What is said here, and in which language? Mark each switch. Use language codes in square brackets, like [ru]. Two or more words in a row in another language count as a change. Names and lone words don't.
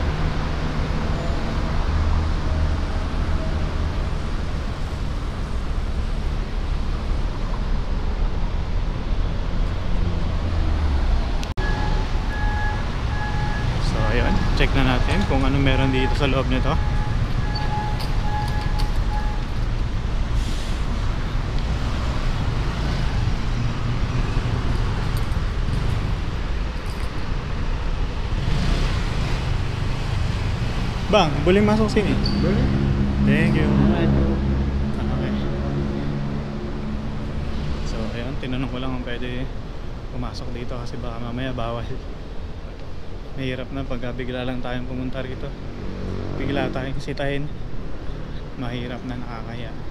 [tl] So ayun, check na natin kung ano meron dito sa loob nito. [ms] Bang, boleh masuk sini? Boleh. [en] Thank you. [ms] Aduh. [en] Okay. [tl] So, ayun, tinanong ko lang kung pwede pumasok dito kasi baka mamaya bawal. Mahirap na pag bigla lang tayong pumunta rito. Bigla tayong sitahin. Mahirap na, nakakaya.